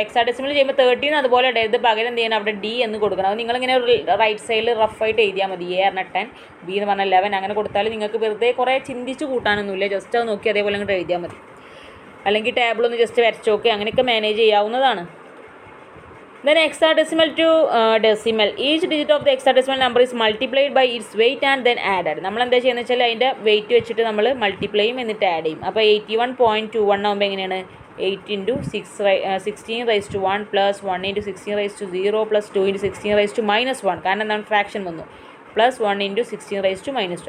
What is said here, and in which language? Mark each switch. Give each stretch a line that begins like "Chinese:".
Malayalam: Hexadecimal ചെയ്യുമ്പോൾ 13 അതുപോലെ ഇത് പകരം എന്ത് ചെയ്യണം? അവിടെ D എന്ന് കൊടുക്കണം. അത് നിങ്ങളിങ്ങനെ റൈറ്റ് സൈഡിൽ റഫായിട്ട് എഴുതിയാൽ മതി. A പറഞ്ഞാൽ 10, B എന്ന് പറഞ്ഞാൽ 11, അങ്ങനെ കൊടുത്താൽ നിങ്ങൾക്ക് വെറുതെ കുറേ ചിന്തിച്ച് കൂട്ടാനൊന്നുമില്ല. ജസ്റ്റ് അത് നോക്കി അതേപോലെ അങ്ങോട്ട് എഴുതിയാൽ മതി. അല്ലെങ്കിൽ ടേബിളൊന്ന് ജസ്റ്റ് വരച്ച് നോക്കി അങ്ങനെയൊക്കെ മാനേജ് ചെയ്യാവുന്നതാണ്.
English: Then hexadecimal to decimal. Each digit of the hexadecimal number is multiplied by its weight and then added.
Malayalam: നമ്മൾ എന്താ ചെയ്യുന്നത് വെച്ചാൽ അതിൻ്റെ വെയിറ്റ് വെച്ചിട്ട് നമ്മൾ മൾട്ടിപ്ലൈ ചെയ്യും, എന്നിട്ട് ആഡ് ചെയ്യും. അപ്പോൾ 81.21 ആകുമ്പോൾ എങ്ങനെയാണ്? 8 × 16⁻1 + 1 × 16⁻0 + 2 × 16⁻⁻1, കാരണം എന്താണ് ഫ്രാക്ഷൻ വന്നു, +1 × 16⁻².